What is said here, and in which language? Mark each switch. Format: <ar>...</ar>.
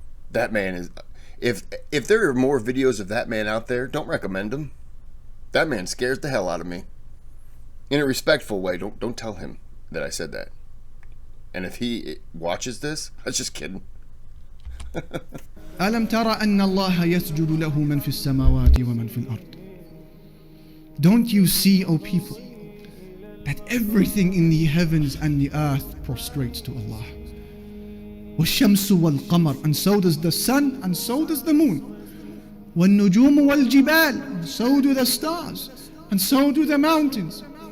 <en>That man is, if there are more videos of that man out there, don't recommend them. That man scares the hell out of me. In a respectful way, don't tell him that I said that. And if he watches this, I was just kidding.</en> <ar>ألم ترى أن الله يسجد له من في السماوات ومن في الأرض?</ar> <en>Don't you see, O people, that everything in the heavens and the earth prostrates to Allah?</en> <ar>والشمس والقمر,</ar> <en>and so does the sun, and so does the moon.</en> <ar>والنجوم والجبال,</ar> <en>and so do the stars, and so do the mountains.</en>